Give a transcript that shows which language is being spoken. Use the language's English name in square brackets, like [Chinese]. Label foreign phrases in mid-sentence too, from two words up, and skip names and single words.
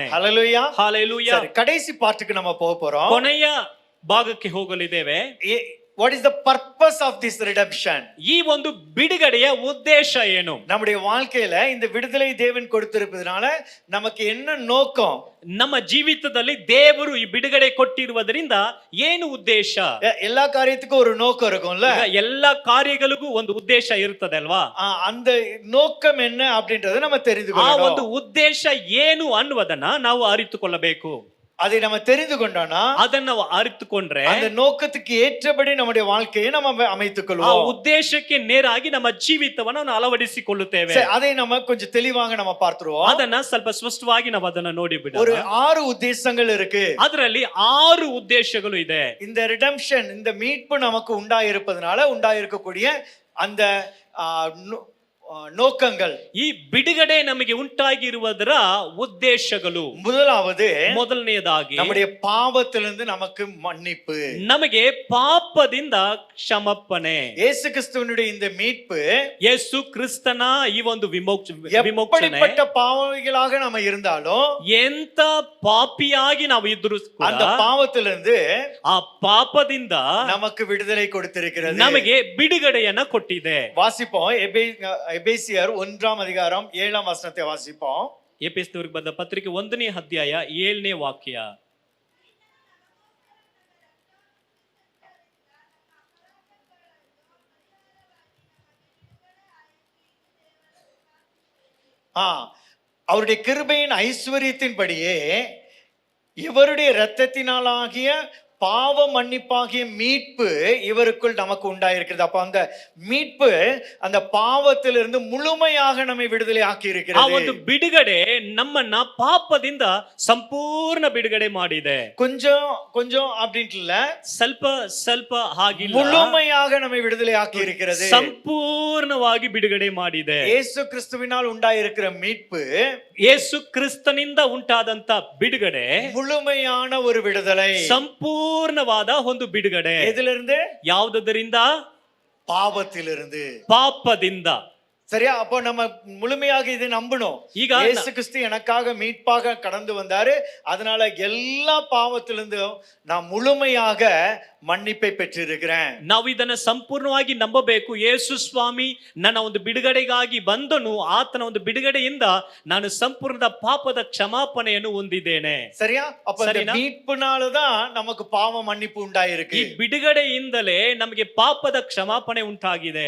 [Tamil] ஹல்லேலூயா, ஹல்லேலೂயா. சரி, கடைசி பார்ட்டுக்கு நம்ம போக போறோம். [Kannada] ಕೊನೆಯ ಭಾಗಕ್ಕೆ ಹೋಗಲಿದ್ದೇವೆ. [English] What is the purpose of this redemption? [Kannada] ಈ ಒಂದು ಬಿಡುಗಡೆಯ ಉದ್ದೇಶ ಏನು? [Tamil] நம்முடைய வாழ்க்கையில இந்த விடுதலை தேவன் கொடுத்திருப்பதனால நமக்கு என்ன நோக்கம்? [Kannada] ನಮ್ಮ ಜೀವಿತದಲ್ಲಿ ದೇವರು ಈ ಬಿಡುಗಡೆ ಕೊಟ್ಟಿರುವುದರಿಂದ ಏನು ಉದ್ದೇಶ? [Tamil] எல்லா காரியத்துக்கும் ஒரு நோக்கம் இருக்கும்ல. [Kannada] ಎಲ್ಲ ಕಾರ್ಯಗಳಿಗೂ ಒಂದು ಉದ್ದೇಶ ಇರುತ್ತದೆ ಅಲ್ವಾ? [Tamil] அந்த நோக்கம் என்ன அப்படின்றத நம்ம தெரிந்து [Kannada] ಆ [Tamil] கொள்ளணும். [Kannada] ಒಂದು ಉದ್ದೇಶ ಏನು ಅನ್ನುವುದನ್ನ ನಾವು ಅರಿತುಕೊಳ್ಳಬೇಕು. [Tamil] அதை நம்ம தெரிந்து கொண்டோம்னா, [Kannada] ಅದನ್ನ ನಾವು ಅರಿತುಕೊಂಡ್ರೆ [Tamil] அந்த நோக்கத்துக்கு ஏற்றபடி நம்முடைய வாழ்க்கையை நம்ம அமைத்துக் [Kannada] ಆ [Tamil] கொள்வோம். [Kannada] ಉದ್ದೇಶಕ್ಕೆ ನೇರಾಗಿ ನಮ್ಮ ಜೀವಿತವನ್ನು ನಾವು ಅಳವಡಿಸಿಕೊಳ್ಳುತ್ತೇವೆ. [Tamil] அதை நம்ம கொஞ்சம் தெளிவாக நம்ம பார்த்துருவோம். [Kannada] ಅದನ್ನ ಸ್ವಲ್ಪ ಸ್ಪಷ್ಟವಾಗಿ ನಾವು ಅದನ್ನ ನೋಡಿ ಬಿಡೋಣ. [Tamil] ஒரு 6 ಉದ್ದೇಶங்கள் இருக்கு. [Kannada] ಅದರಲ್ಲಿ 6 ಉದ್ದೇಶಗಳು ಇದೆ. [Tamil] இந்த ரிடெம்ஷன், இந்த மீட்பு நமக்கு உண்டாயிருப்பதனால உண்டாயிருக்கக்கூடிய அந்த நோக்கங்கள், [Kannada] ಈ ಬಿಡುಗಡೆ ನಮಗೆ ಉಂಟಾಗಿರುವುದರ ಉದ್ದೇಶಗಳು, ಮೊದಲನೆಯದಾಗಿ [Tamil] நம்முடைய பாவத்திலிருந்து நமக்கு மன்னிப்பு, [Kannada] ನಮಗೆ ಪಾಪದಿಂದ ಕ್ಷಮಾಪಣೆ. [Tamil] ಯೇಸು ಕ್ರಿಸ್ತುವಿனுடைய இந்த மீட்பு, [Kannada] ಯೇಸು ಕ್ರಿಸ್ತನ ಈ ಒಂದು ವಿಮೋಚನೆ, [Tamil] எப்படிப்பட்ட பாவிகளாக நாம இருந்தாலும், [Kannada] ಎಂತ ಪಾಪಿಯಾಗಿ ನಾವು ಇದ್ರೂ [Tamil] அந்த பாவத்திலிருந்து, [Kannada] ಆ ಪಾಪದಿಂದ [Tamil] நமக்கு விடுதலை கொடுத்திருக்கிறது. [Kannada] ನಮಗೆ ಬಿಡುಗಡೆಯನ್ನ ಕೊಟ್ಟಿದೆ. [Tamil] வாசிப்போம். எபேசியர் 1ஆம் அதிகாரம் 7ஆம் வசனத்தை வாசிப்போம். [Kannada] ಎಫೆಸದವರಿಗೆ ಬರೆದ ಪತ್ರಿಕೆ 1ನೇ ಅಧ್ಯಾಯ 7ನೇ ವಾಕ್ಯ. [Tamil] அவருடைய கிருபையின் ஐஸ்வரியத்தின்படியே இவருடைய இரத்தத்தினாலாகிய பாவ மன்னிப்பாகிய மீட்பு இவருக்குள் நமக்கு உண்டாயிருக்கிறது. அப்ப அந்த மீட்பு அந்த பாவத்திலிருந்து முழுமையாக நம்மை விடுதலை ஆக்கி இருக்கிறது. [Kannada] ಆ ಒಂದು ಬಿಡುಗಡೆ ನಮ್ಮನ್ನ ಪಾಪದಿಂದ ಸಂಪೂರ್ಣ ಬಿಡುಗಡೆ ಮಾಡಿದೆ. [Tamil] கொஞ்சம் கொஞ்சம் அப்படின்ட்டு இல்ல, [Kannada] ಸ್ವಲ್ಪ ಸ್ವಲ್ಪ ಹಾಗಿಲ್ಲ, [Tamil] முழுமையாக நம்மை விடுதலை ஆக்கி இருக்கிறது. [Kannada] ಸಂಪೂರ್ಣವಾಗಿ ಬಿಡುಗಡೆ ಮಾಡಿದೆ. [Tamil] ಯೇಸು ಕ್ರಿಸ್ತುವಿனால் உண்டாயிருக்கிற மீட்பு [Kannada] ಯೇಸು ಕ್ರಿಸ್ತನಿಂದ ಉಂಟಾದಂತ ಬಿಡುಗಡೆ [Tamil] முழுமையான ஒரு விடுதலை. [Kannada] ಸಂಪೂರ್ಣವಾದ ಒಂದು ಬಿಡುಗಡೆ. [Tamil] எதிலிருந்து? [Kannada] ಯಾವುದರಿಂದ? [Tamil] பாவத்திலிருந்து, [Kannada] ಪಾಪದಿಂದ. [Tamil] சரியா? அப்போ நம்ம முழுமையாக இதை நம்பணும். [Kannada] ಈಗ [Tamil] இயேசு கிறிஸ்து எனக்காக மீட்பாக கடந்து வந்தாரு, அதனால எல்லா பாவத்திலிருந்தும் நான் முழுமையாக மன்னிப்பை பெற்றிருக்கிறேன். [Kannada] ನಾವು ಇದನ್ನ ಸಂಪೂರ್ಣವಾಗಿ ನಂಬಬೇಕು. ಯೇಸು ಸ್ವಾಮಿ ನನ್ನ ಒಂದು ಬಿಡುಗಡೆಗಾಗಿ ಬಂದನು. ಆತನ ಒಂದು ಬಿಡುಗಡೆಯಿಂದ ನಾನು ಸಂಪೂರ್ಣ ಪಾಪದ ಕ್ಷಮಾಪಣೆಯನ್ನು ಹೊಂದಿದ್ದೇನೆ. [Tamil] சரியா? அப்ப இந்த மீட்புனாலதான் நமக்கு பாவ மன்னிப்பு உண்டாயிருக்கு. [Kannada] ಈ ಬಿಡುಗಡೆಯಿಂದಲೇ ನಮಗೆ ಪಾಪದ ಕ್ಷಮಾಪಣೆ ಉಂಟಾಗಿದೆ.